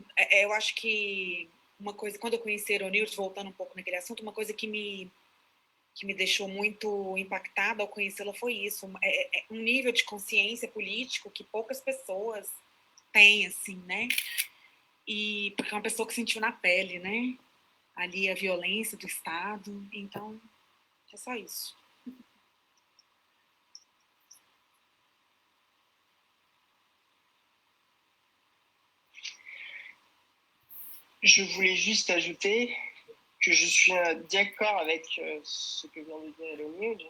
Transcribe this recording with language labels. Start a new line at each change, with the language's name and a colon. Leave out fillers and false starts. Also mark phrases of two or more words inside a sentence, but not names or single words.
Portuguese: Eu acho que uma coisa, quando eu conheci a Ironilde, voltando um pouco naquele assunto, uma coisa que me deixou muito impactada ao conhecê-la foi isso, um nível de consciência político que poucas pessoas têm, assim, né? E porque é uma pessoa que sentiu na pele, né? Ali a violência do Estado, então é só isso.
French: Je voulais juste ajouter que je suis d'accord avec ce que vient de dire Ironilde.